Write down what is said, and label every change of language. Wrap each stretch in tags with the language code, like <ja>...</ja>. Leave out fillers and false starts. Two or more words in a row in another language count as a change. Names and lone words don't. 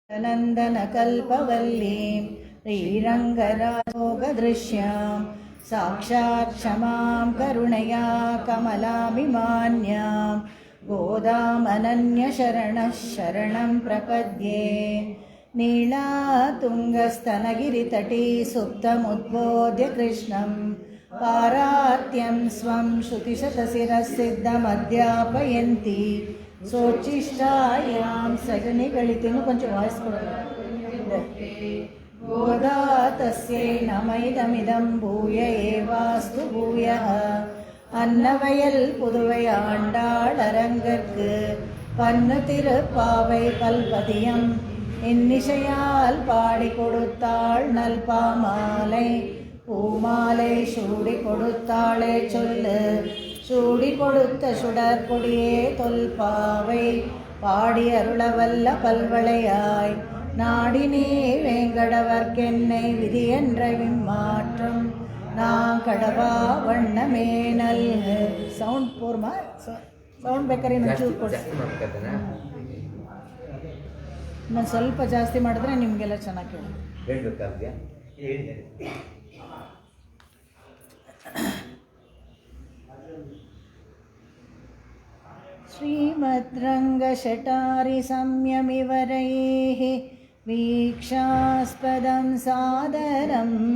<sa>नन्दनकल्पवल्लीं श्रीरङ्गराजोगदृश्यां साक्षात् क्षमां करुणया कमलाभिमान्यां गोदामनन्यशरणः शरणं प्रपद्ये। नीलातुङ्गस्तनगिरितटी सुप्तमुद्बोध्य कृष्णं पारात्यं स्वं श्रुतिशतशिरःसिद्धमध्यापयन्ती सोचिष्टायां सगनिगलिति</sa> <ta>கொஞ்சம் வாய்ஸ் கொடுங்க.</ta> <sa>गोदा तस्यै नमैदमिदं भूय एवास्तु भूयः</sa> <ta>அன்னவயல் புதுவை ஆண்டாள் அரங்கற்கு பன்னு திருப்பாவை பல்பதியம் இன்னிசையால் பாடி கொடுத்தாள் நல்பாமாலை பூமாலை சூடி கொடுத்தாளே சொல்லு சூடி கொடுத்த சுடற்கொடியே தொல்பாவை பாடி அருளவல்ல பல்வளையாய் நாடினே வேங்கடவர்க்கென்னை விதி என்ற விம்மாற்றம் நான் கடவா வண்ணமே நல்கு.</ta> <kn>ಸೌಂಡ್ ಪೂರ್ಮ ಸೌಂಡ್ ಬೇಕಾದ್ರೆ ಇನ್ನೊಂಚೂರು ಕೊಡಿ. ಇನ್ನೊಂದು ಸ್ವಲ್ಪ ಜಾಸ್ತಿ ಮಾಡಿದ್ರೆ ನಿಮಗೆಲ್ಲ ಚೆನ್ನಾಗಿ ಕೇಳಿ.</kn> <sa>श्रीमद्रङ्गशटारि संयमिवरैः वीक्षास्पदं सादरं</sa>